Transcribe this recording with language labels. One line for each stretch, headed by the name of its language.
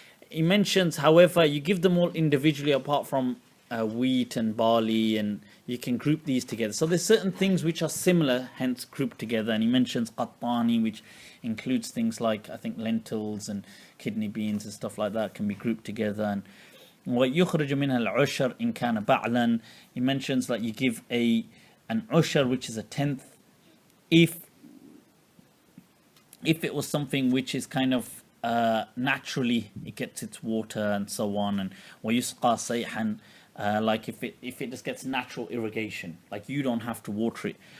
English: He mentions, however, you give them all individually apart from wheat and barley, and you can group these together. So there's certain things which are similar, hence grouped together. And he mentions qattani, which includes things like, I think, lentils and kidney beans and stuff like that can be grouped together.
Arabic: And وَيُخْرَجُ مِنْهَا الْعُشْرِ إِنْ كَانَ بَعْلًا.
English: He mentions that you give an ushar, which is a tenth, if it was something which is kind of naturally, it gets its water and so on. And
Arabic: وَيُسْقَى صَيْحًا,
English: like if it just gets natural irrigation, like you don't have to water it.